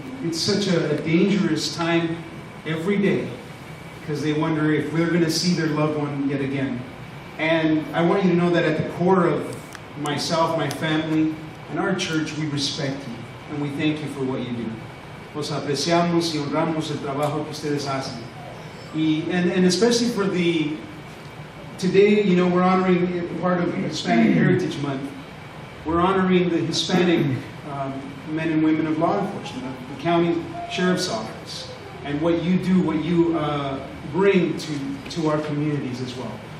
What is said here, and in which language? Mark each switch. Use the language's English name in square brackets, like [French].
[English] It's such a dangerous time every day because they wonder if we're going to see their loved one yet again. And I want you to know that at the core of myself, my family, and our church, we respect you. And we thank you for what you do. [Spanish] Los apreciamos y honramos el trabajo que ustedes hacen. [English] And especially for today, you know, we're honoring part of Hispanic Heritage Month. We're honoring the Hispanic men and women of law enforcement, the county sheriff's office, and what you do, what you bring to our communities as well.